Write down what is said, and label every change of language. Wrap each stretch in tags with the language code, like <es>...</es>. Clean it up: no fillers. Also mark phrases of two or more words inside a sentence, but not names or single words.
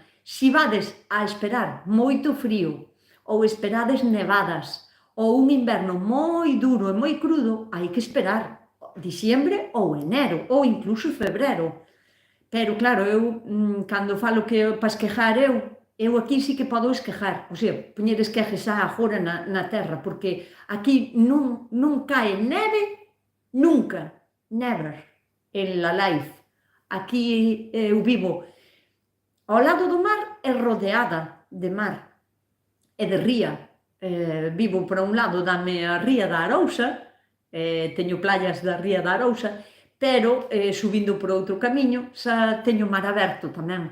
<gl>Si vades a esperar moito frío, ou esperades nevadas, ou un inverno moi duro e moi crudo, hai que esperar diciembre ou enero, ou incluso febrero. Pero claro, eu, cando falo que para esquejar eu aquí sí que podo esquejar,</gl> <es>o sea,</es> <gl>poñer esquejes xa agora na terra, porque aquí non cae neve nunca, never,</gl> <es>en la life.</es> <gl>Aquí eu vivo ao lado do mar e rodeada de mar e de ría. Vivo por un lado, dame a ría da Arousa, teño playas da ría da Arousa, pero subindo por outro camiño xa teño mar aberto tamén.</gl>